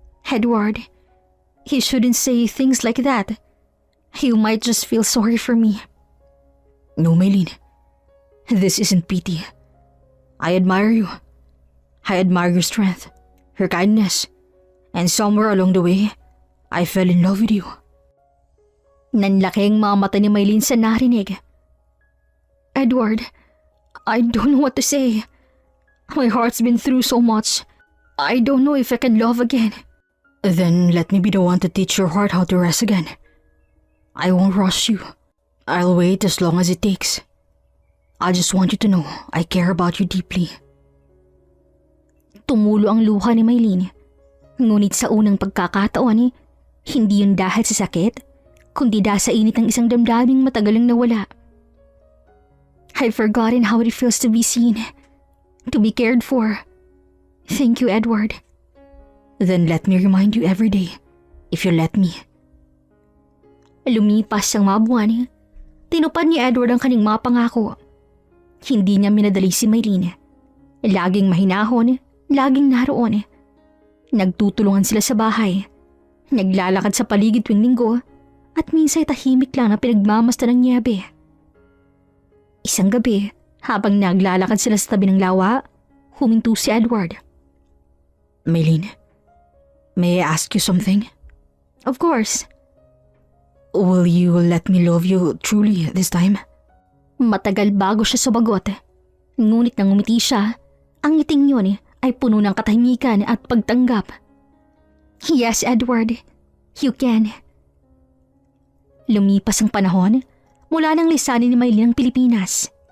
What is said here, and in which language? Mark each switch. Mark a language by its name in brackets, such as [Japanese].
[English] Edward, he shouldn't say things like that. He might just feel sorry for me. No, Maylene. This isn't pity. I admire you. I admire your strength, your kindness, and somewhere along the way, I fell in love with you. [Filipino] Nanlaki ang mga mata ni Maylene sa narinig. [English] Edward, I don't know what to say. My heart's been through so much. I don't know if I can love again. Then let me be the one to teach your heart how to rest again. I won't rush you. I'll wait as long as it takes. I just want you to know I care about you deeply. [Filipino] Tumulo ang luha ni Maylene. Ngunit sa unang pagkakataon, hindi yun dahil sa sakit, kundi dahil sa init ng isang damdaming matagalang nawala. [English] I've forgotten how it feels to be seen, to be cared for. Thank you, Edward. Then let me remind you every day, if you let me. [Filipino] Lumipas ang mga buwan. Tinupad ni Edward ang kanyang mga pangako. Hindi niya minadali si Maylene. Laging mahinahon, laging naroon. Nagtutulungan sila sa bahay. Naglalakad sa paligid tuwing linggo at minsan tahimik lang na pinagmamasta ng niyabe. Isang gabi, habang naglalakad sila sa tabi ng lawa, huminto si Edward. [English] Maylene, may I ask you something? Of course. Will you let me love you truly this time? [Filipino] Matagal bago siya sumagot. Ngunit nang umiti siya, ang ngiting yun ay puno ng katahimikan at pagtanggap. [English] Yes, Edward. You can. [Filipino] Lumipas ang panahon mula nang lisanin ni Maylene ang Pilipinas.